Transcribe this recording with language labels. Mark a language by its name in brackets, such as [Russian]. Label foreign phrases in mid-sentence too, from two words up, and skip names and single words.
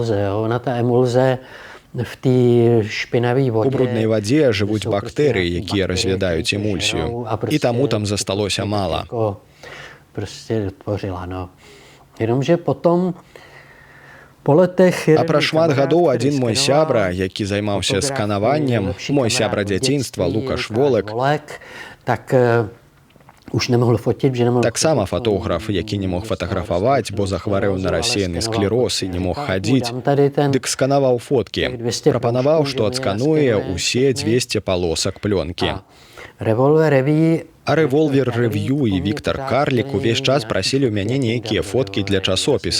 [Belarusian] У бруднай вадзе жывуць бактэрыі, якія раз'ядаюць эмульсію, і таму там засталося мала. А праз шмат гадоў адзін мой сябра, які займаўся сканаваннем, мой сябра дзяцінства Лукаш Волек, [Czech] už nemohl fotit, že nemohl... [Belarusian] Таксама фотограф, які не мог фатаграфаваць, бо захварэў на рассеяны склероз і не мог хадзіць, дык сканаваў фоткі. Прапанаваў, што адскануе ўсе 200 палосак плёнкі. А Revolver Review і Віктор Карлік увесь час прасілі ў мяне нейкія фоткі для часопіса.